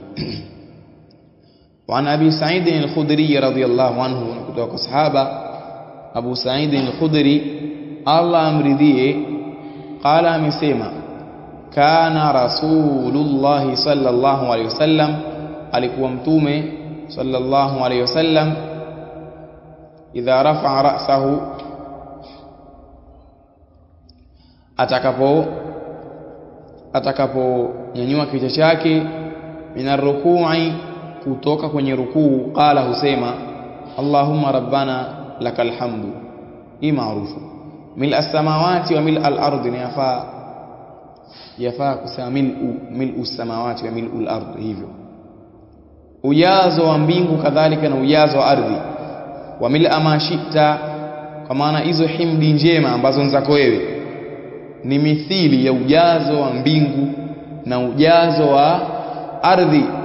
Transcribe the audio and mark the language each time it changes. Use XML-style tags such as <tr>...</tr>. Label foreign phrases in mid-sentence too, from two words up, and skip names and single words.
<ar>وعن أبي سعيد الخدري رضي الله عنه,</ar> <sw>kutoka sahaba Abu Sa'id al-Khudri Allah amridhie,</sw> <ar>qala, amesema كان رسول الله صلى الله عليه وسلم,</ar> <sw>alikuwa mtume</sw> <ar>صلى الله عليه وسلم, إذا رفع رأسه,</ar> <sw>atakapo nyanyua kichwa chake,</sw> <ar>من الركوع,</ar> <sw>kutoka kwenye rukuu, qala, husema</sw> <ar>اللهم ربنا لك الحمد.</ar> <sw>Hii maarufu.</sw> <ar>ملء السماوات وملء الأرض,</ar> <sw>yafaa kusema</sw> <ar>ملء السماوات وملء الأرض,</ar> <sw>hivyo ujazo wa mbingu kadhalika na ujazo wa ardhi.</sw> <ar>وملء ما شئت,</ar> <sw>kwa maana hizo himdi njema ambazo ni zako wewe ni mithili ya ujazo wa mbingu na ujazo wa ardhi.</sw>